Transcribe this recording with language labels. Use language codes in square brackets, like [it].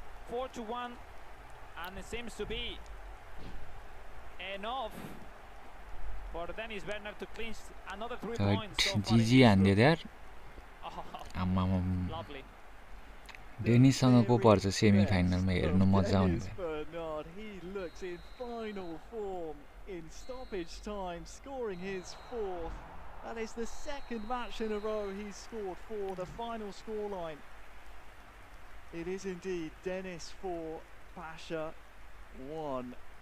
[en] 4-1 and it seems to be enough for Dennis Bernard to clinch another 3 points. [ne] GG हान्दियो यार. आम्मामा. डेनिससँग को पर्छ semi फाइनलमा हेर्नु मजा आउने. [en] Bernard, he looks in final form in stoppage time, scoring his 4th. That is the 2nd match in a row he's scored for the final scoreline. It is indeed Dennis 4, Pasha 1.